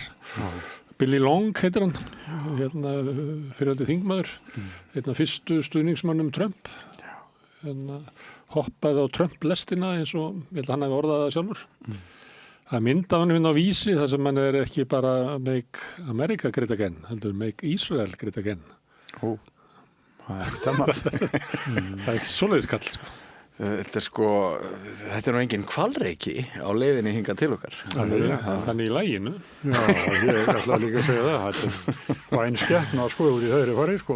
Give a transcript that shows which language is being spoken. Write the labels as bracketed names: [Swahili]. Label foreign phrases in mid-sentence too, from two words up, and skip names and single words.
[Icelandic] Billy Long heitir hann, fyrrverandi þingmaður, fyrstu stuðningsmannum Trump. Hoppaði á Trump-lestina eins og ég held að hann hefði orðað það sjálfur. Það mynda hann á Vísi þar sem hann er ekki bara [English] Make America Great Again, [Icelandic] heldur [English] Make Israel Great Again. [Icelandic] Það er ekki svoleiðis kall, sko. Þetta er nú engin hvalreiki á leiðinni hingað til okkar. Þannig í laginu. Já, ég ætla líka að segja það. Þetta var einn skepna úr í þaðri farið, sko.